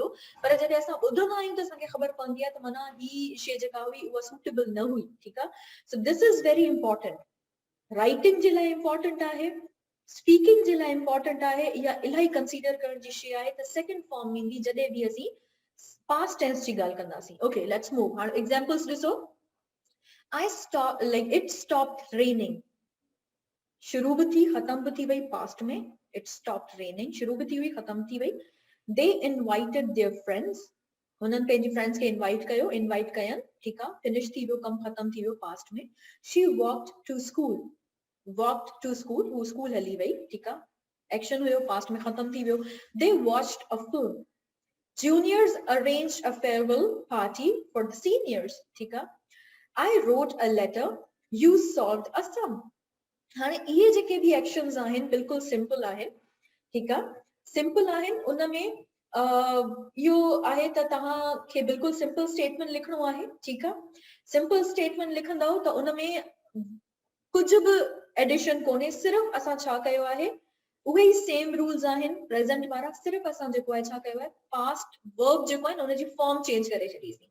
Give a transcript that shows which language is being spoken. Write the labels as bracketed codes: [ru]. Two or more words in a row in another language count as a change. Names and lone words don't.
[sd] पर जॾहिं असां ॿुधंदा आहियूं त असांखे ख़बर पवंदी आहे त माना ही शइ जेका हुई उहा सूटेबल न हुई, ठीकु आहे। [en] So this is very important. [sd] राइटिंग जे लाइ इंपॉर्टेंट आहे, स्पीकिंग जे लाइ इंपॉर्टेंट आहे, या इलाही कंसीडर करण जी शइ आहे त [en] second form [sd] ईंदी जॾहिं बि असीं [en] past tense [sd] जी ॻाल्हि कंदासीं। [en] Okay, let's move. [sd] हाणे एग्जांपल्स ॾिसो। [en] I stopped, like it stopped raining। [sd] शुरू भी थी, खत्म भी थी वही पास्ट में। [en] It stopped raining, [sd] शुरू भी थी हुई, खत्म थी वही। [en] They invited their friends, [sd] उन्हनि पंहिंजी फ्रेंड्स खे इनवाइट कयो, इनवाइट कयनि, ठीकु आहे। फिनिश थी वियो, कम खत्म थी वियो पास्ट में। [en] She walked to school, walked to school, [sd] वो स्कूल हली वई, ठीकु आहे। एक्शन हुयो, पास्ट में खत्म थी वियो। [en] They watched a film, juniors arranged a farewell party for the seniors, [sd] ठीकु आहे। [en] I wrote a letter, you solved a sum। [sd] हाणे इहे जेके भी एक्शंस आहिनि बिल्कुल सिंपल आहिनि, ठीकु आहे। सिंपल आहिनि, उन में इहो आहे त तव्हांखे बिल्कुल [en] simple statement [sd] लिखणो आहे, ठीकु आहे। [en] simple statement [sd] लिखंदव त उन में कुझु बि एडिशन कोन्हे, सिर्फ़ असां छा कयो आहे, उहे ई [en] same rules [sd] आहिनि प्रेजेंट वारा, सिर्फ़ असां जेको आहे छा कयो आहे, [en] past verb [sd] जेको आहे न उनजी [en] form change [sd] करे छॾीसीं।